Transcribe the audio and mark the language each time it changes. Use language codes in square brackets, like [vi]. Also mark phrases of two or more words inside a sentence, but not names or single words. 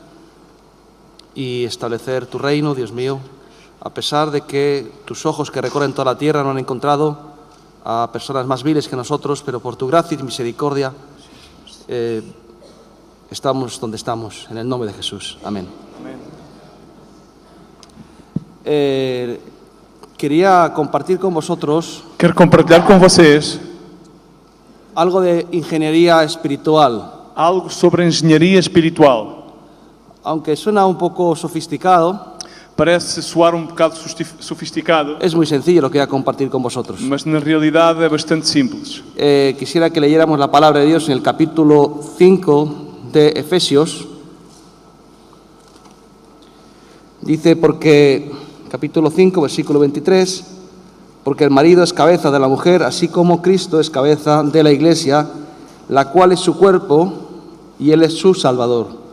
[es] y establecer tu reino, Dios mío, a pesar de que tus ojos que recorren toda la tierra no han encontrado a personas más viles que nosotros, pero por tu gracia y misericordia estamos donde estamos, en el nombre de Jesús. Amén. Quería compartir con vosotros [pt] Quero compartilhar com vocês [es] algo de ingeniería espiritual. [pt] algo sobre a engenharia espiritual. [es] Aunque suena un poco sofisticado, [pt] Parece soar bocado sofisticado, [es] es muy sencillo lo que voy a compartir con vosotros. [pt] mas na realidade é bastante simples. [es] Quisiera que leyéramos la palabra de Dios en el capítulo 5 de Efesios. Dice, capítulo 5, versículo 23, porque el marido es cabeza de la mujer, así como Cristo es cabeza de la iglesia, la cual es su cuerpo y él es su Salvador.